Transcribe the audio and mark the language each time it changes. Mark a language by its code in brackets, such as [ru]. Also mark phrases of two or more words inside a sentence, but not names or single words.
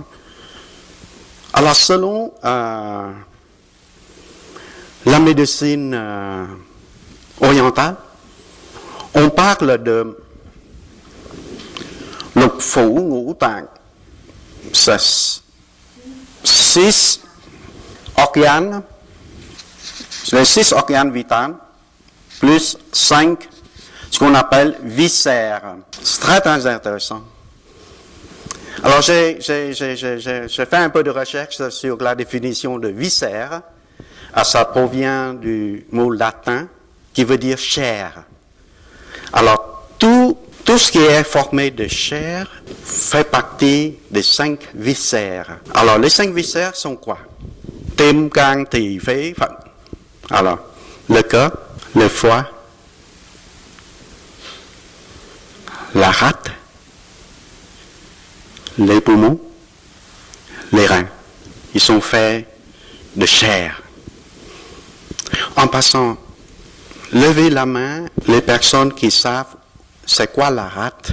[fr] Alors, selon la médecine orientale, on parle de [vi] lục phủ ngũ tạng. [fr] C'est 6 organes, les 6 organes vitaux, plus 5 ce qu'on appelle viscères. C'est très, très intéressant. Alors, j'ai fait un peu de recherche sur la définition de viscères. Ça provient du mot latin qui veut dire chair. Alors, tout ce qui est formé de chair fait partie des 5 viscères. Alors, les 5 viscères sont quoi? [vi] Tim, can, tỳ, phế, phận. [fr] Alors, le cœur, le foie, la rate, les poumons, les reins. Ils sont faits de chair. En passant, levez la main les personnes qui savent c'est quoi la rate.